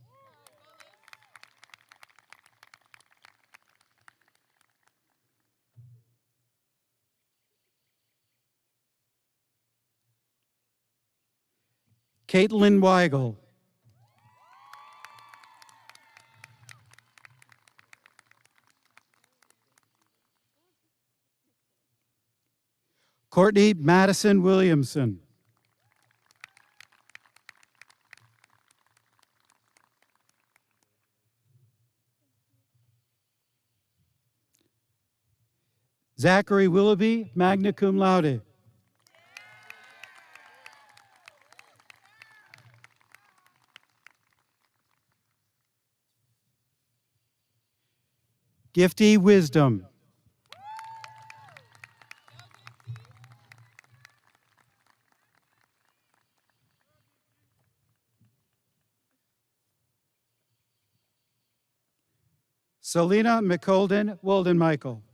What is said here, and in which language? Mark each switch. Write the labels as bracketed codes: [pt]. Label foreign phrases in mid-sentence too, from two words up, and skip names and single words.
[en] Caitlin Weigel. Courtney Madison Williamson. Zachary Willoughby, [la] magna cum laude. [en] Gifty Wisdom. Selena McColden Walden-Michael.